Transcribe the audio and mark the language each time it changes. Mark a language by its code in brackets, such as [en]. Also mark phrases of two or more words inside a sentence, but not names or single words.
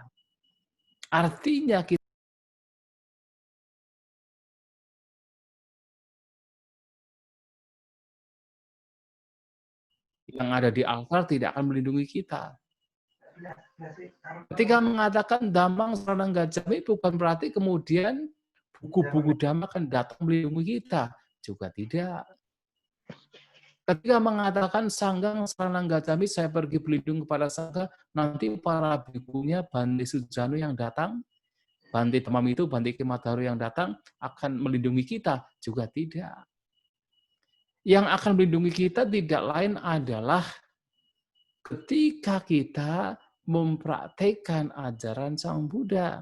[id] Artinya kita yang ada di altar tidak akan melindungi kita. Ketika mengatakan [pi] Dhammang saranang gacchami [id] bukan berarti kemudian buku-buku Dhamma akan datang melindungi kita. Juga tidak. Ketika mengatakan [pi] Sanghang saranang gacchami, [id] saya pergi berlindung kepada Sangha, nanti para bikunya Bante Sujano yang datang, Bante Tamamitu, Bante Kematharu yang datang akan melindungi kita. Juga tidak. Yang akan melindungi kita tidak lain adalah ketika kita mempraktekkan ajaran Sang Buddha.